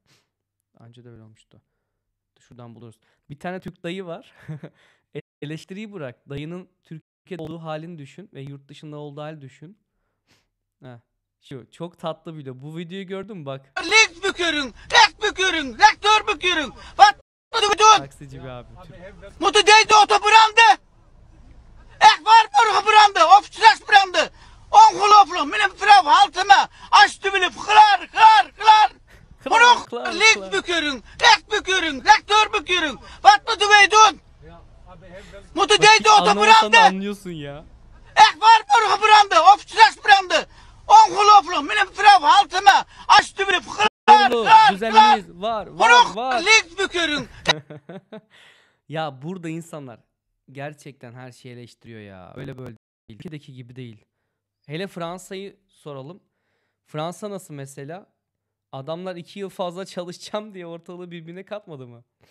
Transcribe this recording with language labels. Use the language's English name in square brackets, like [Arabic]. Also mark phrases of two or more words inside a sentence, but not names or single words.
[Turkish] Anca da öyle olmuştu. Şuradan buluruz. Bir tane Türk dayı var. Eleştiriyi bırak. Dayının Türkiye'de olduğu halini düşün ve yurt dışında olduğu hali düşün. Heh. Şu çok tatlı video. Bu videoyu gördün mü bak. [Dutch] Linksbekeuring, rechtsbekeuring, rechterkeuring. Wat moeten we doen? [Turkish] Taksici bir abi. [Dutch] Moeten deze auto branden? Echt waar, morgen branden of straks branden. Ongelooflijk, meneer mevrouw, halte me. Alsjeblieft, klaar. Genoeg, linksbekeuring, rechtsbekeuring, rechterkeuring. Wat moeten wij doen? Moeten deze auto branden? [Turkish] Anlıyorsun ya. [Dutch] Echt waar, morgen branden of straks branden. Ongelooflijk, meneer mevrouw, halte me. Alsjeblieft, klaar. [Turkish] Düzenimiz var. [Dutch] Linksbekeuring. [Turkish] Ya burada insanlar gerçekten her şeyi eleştiriyor ya. Öyle böyle değil. Ülkedeki gibi değil. Hele Fransa'yı soralım. Fransa nasıl mesela? Adamlar 2 yıl fazla çalışacağım diye ortalığı birbirine katmadı mı?